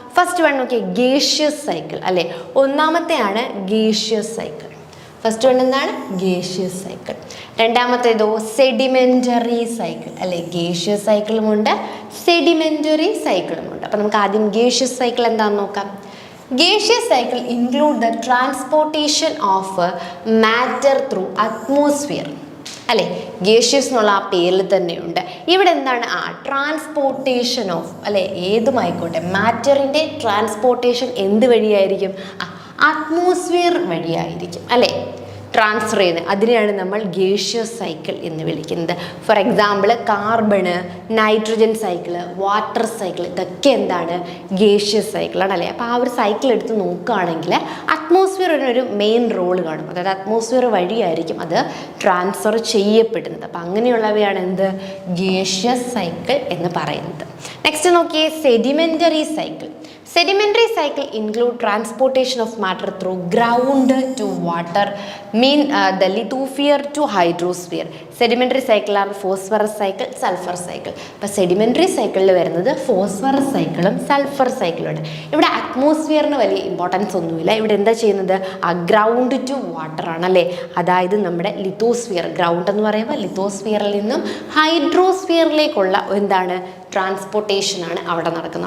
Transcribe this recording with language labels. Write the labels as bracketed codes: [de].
[ml] First one നോക്കിയാൽ gaseous cycle അല്ലേ. ഒന്നാമത്തെയാണ് gaseous cycle. First one എന്താണ്, ഗേഷ്യസ് സൈക്കിൾ. രണ്ടാമത്തേതോ സെഡിമെൻ്ററി സൈക്കിൾ അല്ലേ. Gaseous സൈക്കിളുമുണ്ട് sedimentary സൈക്കിളുമുണ്ട്. അപ്പം നമുക്ക് ആദ്യം ഗേഷ്യസ് സൈക്കിൾ എന്താണെന്ന് നോക്കാം. [en] Gaseous cycle include the transportation of matter through atmosphere അല്ലേ. [ml] ഗേഷ്യസ് എന്നുള്ള ആ പേരിൽ തന്നെയുണ്ട്. ഇവിടെ എന്താണ്, ട്രാൻസ്പോർട്ടേഷൻ ഓഫ് അല്ലേ, ഏതുമായിക്കോട്ടെ മാറ്ററിൻ്റെ ട്രാൻസ്പോർട്ടേഷൻ എന്ത് വഴിയായിരിക്കും, അറ്റ്മോസ്ഫിയർ വഴിയായിരിക്കും അല്ലേ. ട്രാൻസ്ഫർ ചെയ്യുന്നത്. അതിനെയാണ് നമ്മൾ ഗേഷ്യസ് സൈക്കിൾ എന്ന് വിളിക്കുന്നത്. For example carbon, nitrogen cycle, water cycle, ഇതൊക്കെ എന്താണ് ഗേഷ്യസ് സൈക്കിളാണ് അല്ലേ. അപ്പോൾ ആ ഒരു സൈക്കിൾ എടുത്ത് നോക്കുകയാണെങ്കിൽ അറ്റ്മോസ്ഫിയറിനൊരു മെയിൻ റോൾ കാണും. അതായത് അറ്റ്മോസ്ഫിയർ വഴിയായിരിക്കും അത് ട്രാൻസ്ഫർ ചെയ്യപ്പെടുന്നത്. അപ്പം അങ്ങനെയുള്ളവയാണ് എന്ത് ഗേഷ്യസ് സൈക്കിൾ എന്ന് പറയുന്നത്. നെക്സ്റ്റ് നോക്കിയേ, sedimentary cycle. [en] Sedimentary cycle include transportation of matter through ground to water, the lithosphere to hydrosphere. Sedimentary cycle ആണ് phosphorus cycle, sulfur cycle. [ml] അപ്പോൾ സെഡിമെൻ്ററി സൈക്കിളിൽ വരുന്നത് ഫോസ്ഫറസ് സൈക്കിളും സൾഫർ സൈക്കിളുമാണ്. ഇവിടെ അറ്റ്മോസ്ഫിയറിന് വലിയ ഇമ്പോർട്ടൻസ് ഒന്നുമില്ല. ഇവിടെ എന്താ ചെയ്യുന്നത്, ആ ഗ്രൗണ്ട് ടു വാട്ടർ ആണല്ലേ. അതായത് നമ്മുടെ ലിത്തോസ്ഫിയർ, ഗ്രൗണ്ട് എന്ന് പറയുമ്പോൾ ലിത്തോസ്ഫിയറിൽ നിന്നും ഹൈഡ്രോസ്ഫിയറിലേക്കുള്ള എന്താണ് ട്രാൻസ്പോർട്ടേഷനാണ് അവിടെ നടക്കുന്നത്.